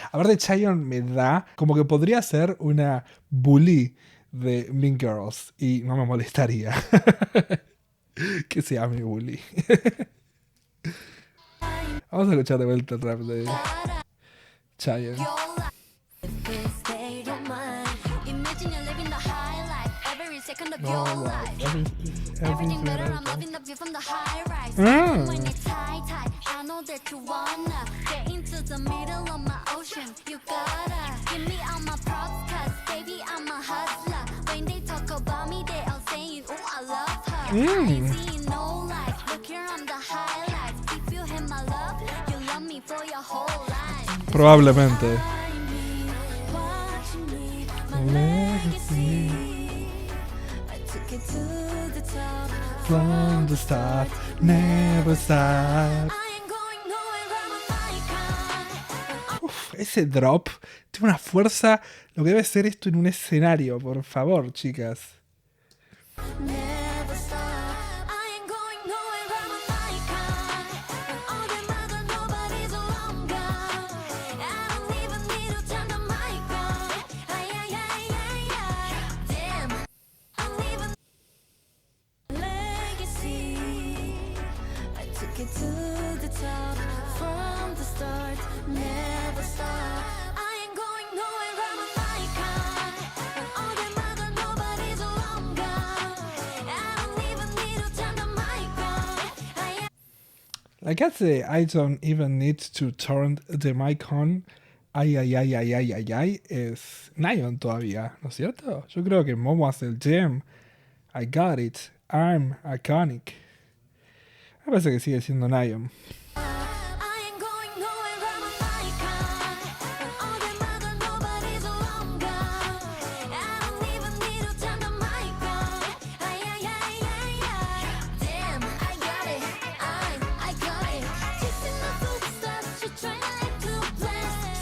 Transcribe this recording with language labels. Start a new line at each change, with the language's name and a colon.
Spanish: Aparte, Chaeyoung me da como que podría ser una bully de Mean Girls. Y no me molestaría que sea mi bully. Vamos a escuchar de vuelta el rap de Chaeyoung.
English: Your life, this they don't mind. Imagine you're living the high life, every second of your life. Everything better, I'm loving the view from the high rise. When it's high tide, I know that you wanna get into the middle of my ocean. You gotta give me all my props, cause baby I'm a hustler. When they talk about me, they all saying, oh I love her. I ain't seeing no light, look here I'm the highlight. If you have my love, you love me for your whole life.
Spanish: Probablemente.
English: Watching me, my legacy. I took it to the top. From the start, never stop. I ain't going nowhere, I'm an icon.
Spanish: Uf, ese drop tiene una fuerza. Lo que debe ser esto en un escenario, por favor, chicas.
English: Never stop. I ain't going nowhere, I'm an icon. And all the mother, nobody's long gone. I don't even need to turn the mic on. Ay, ay, ay, ay, ay. Damn, I'm leaving legacy. I took it to the top from the start. Never stop. I ain't going nowhere, I'm an icon. And all the mother, nobody's long gone. I don't even need to turn the mic on. Ay, Like I say, I don't even need to turn the mic on. Ay, ay, ay, ay, ay, ay, ay.
Spanish: Es Nayeon todavía, ¿no es cierto? Yo creo que Momo hace el jam.
English: I got it. I'm iconic.
Spanish: Me parece que sigue siendo Nayeon.
English: I ain't going nowhere, I'm an icon. And all the mother, nobody's long gone. I don't even need to turn the mic on. Ay, ay, ay, ay, ay. Damn, I got it. I got it. Chasing my footsteps, you're trying to act too blessed.